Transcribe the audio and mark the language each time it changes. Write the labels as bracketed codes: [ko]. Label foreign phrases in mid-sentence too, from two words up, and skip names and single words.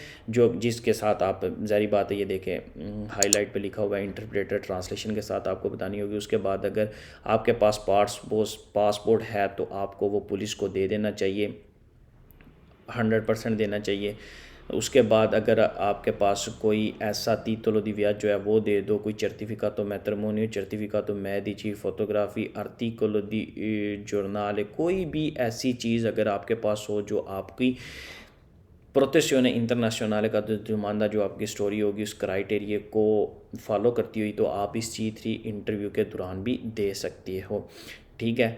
[hi] जो जिसके साथ आप ज़ाहिर बात है ये देखें हाईलाइट पे लिखा हुआ है, [en] interpreter translation [hi] के साथ आपको बतानी होगी। उसके बाद अगर आपके पास पासपोर्ट है तो आपको वो पुलिस को दे देना चाहिए, 100% देना चाहिए। उसके बाद अगर आपके पास कोई ऐसा [it] título di viaggio [hi] है वो दे दो, कोई [it] certificato matrimonio, certificato medici, [hi] फोटोग्राफी, [it] articolo di giornale, [hi] कोई भी ऐसी चीज़ अगर आपके पास हो जो आपकी [en] protection international [hi] का नुमाइंदा जो आपकी स्टोरी होगी उस क्राइटेरिया को फॉलो करती हुई, तो आप इस C3 इंटरव्यू के दौरान भी दे सकती हो, ठीक है।